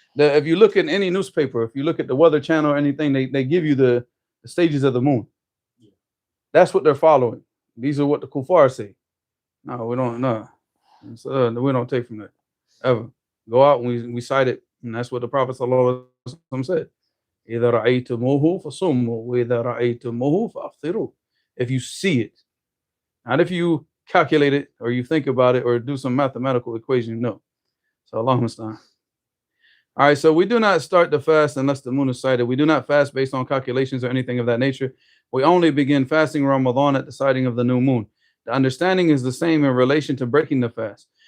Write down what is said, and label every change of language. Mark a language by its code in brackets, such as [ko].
[en] If you look in any newspaper, if you look at the Weather Channel or anything, they give you the stages of the moon. That's what they're following. These are what the kuffar say. No, we don't. No, so, we don't take from that ever. Go out and we cite it, and that's what the Prophet sallallahu alaihi wasallam said. [ar] إذا رأيتموه فصوموا وإذا رأيتموه فأفطروا. [en] If you see it, not if you calculate it or you think about it or do some mathematical equation. No. So Allahumma musta'an. All right, so we do not start the fast unless the moon is sighted. We do not fast based on calculations or anything of that nature. We only begin fasting Ramadan at the sighting of the new moon. The understanding is the same in relation to breaking the fast.